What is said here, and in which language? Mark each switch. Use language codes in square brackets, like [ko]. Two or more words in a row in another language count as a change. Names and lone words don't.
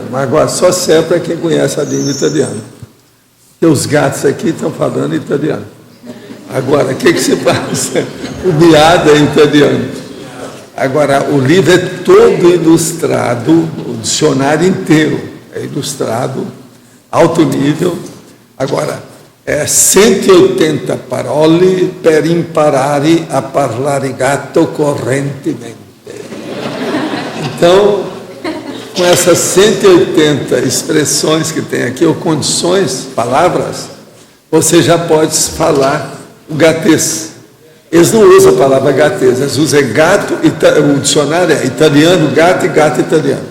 [pt] Mas agora só serve para quem conhece a língua italiana. Porque os gatos aqui estão falando italiano. Agora, o que se passa? O biada é italiano. Agora, o livro é todo ilustrado, o dicionário inteiro é ilustrado, alto nível. [it] Agora, 180 parole per imparare a parlare gatto correntemente. [pt] Então, com essas 180 expressões que tem aqui, ou condições, palavras, você já pode falar o gatês. Eles não usam a palavra gatês, eles usam gato, o dicionário é italiano, gato e gato italiano.